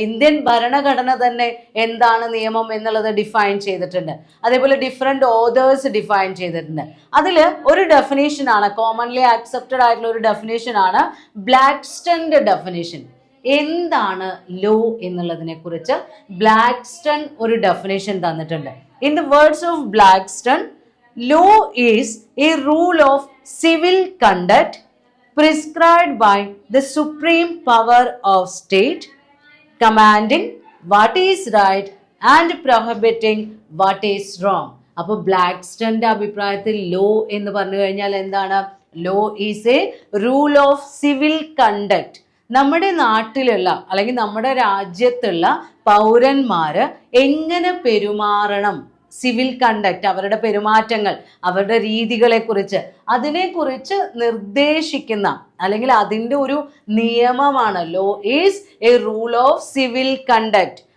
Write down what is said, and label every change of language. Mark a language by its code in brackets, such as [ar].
[ml] Indian ഭരണഘടന തന്നെ എന്താണ് നിയമം എന്നുള്ളത് ഡിഫൈൻ ചെയ്തിട്ടുണ്ട്. അതേപോലെ ഡിഫറെൻറ്റ് ഓതേഴ്സ് ഡിഫൈൻ ചെയ്തിട്ടുണ്ട്. അതിൽ ഒരു ഡെഫിനേഷനാണ്, കോമൺലി ആക്സെപ്റ്റഡ് ആയിട്ടുള്ള ഒരു ഡെഫിനേഷനാണ് ബ്ലാക്ക്സ്റ്റണിൻ്റെ ഡെഫിനേഷൻ. എന്താണ് ലോ എന്നുള്ളതിനെ കുറിച്ച് ബ്ലാക്ക്സ്റ്റൺ ഒരു ഡെഫിനേഷൻ തന്നിട്ടുണ്ട്. [en] In the words of Blackstone, law is a rule of civil conduct prescribed by the supreme power of state, commanding what is right and prohibiting what is wrong. [ml] അപ്പോൾ ബ്ലാക്ക്സ്റ്റന്റെ അഭിപ്രായത്തിൽ law എന്ന് പറഞ്ഞു കഴിഞ്ഞാൽ എന്താണ്? [en] Law is a rule of civil conduct. [ml] നമ്മുടെ നാട്ടിലുള്ള അല്ലെങ്കിൽ നമ്മുടെ രാജ്യത്തുള്ള പൗരന്മാര് എങ്ങനെ പെരുമാറണം, സിവിൽ കണ്ടക്ട്, അവരുടെ പെരുമാറ്റങ്ങൾ, അവരുടെ രീതികളെക്കുറിച്ച്, അതിനെക്കുറിച്ച് നിർദ്ദേശിക്കുന്ന അല്ലെങ്കിൽ അതിൻ്റെ ഒരു നിയമമാണ് [en] Law is a rule of civil conduct.